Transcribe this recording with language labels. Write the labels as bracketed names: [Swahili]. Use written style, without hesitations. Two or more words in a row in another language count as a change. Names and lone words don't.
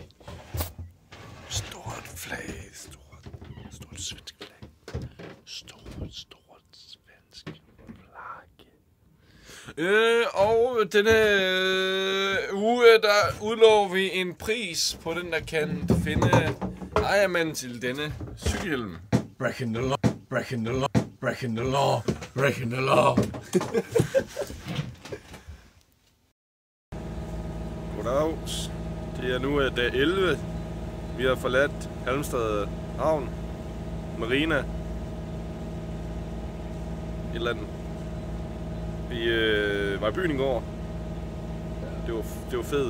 [Danish] Stort flag. Stort svensk flag. Stort svensk flag. Og denne uge, der udlover vi en pris på den, der kan finde ejermanden til denne cykelhjelm. [English] Breaking the law, breaking the law, breaking the law, breaking the law. [Danish] Goddags. Det er nu dag 11. Vi har forladt Halmstad Havn, Marina, et eller andet. Vi var i byen i går. Det var fedt.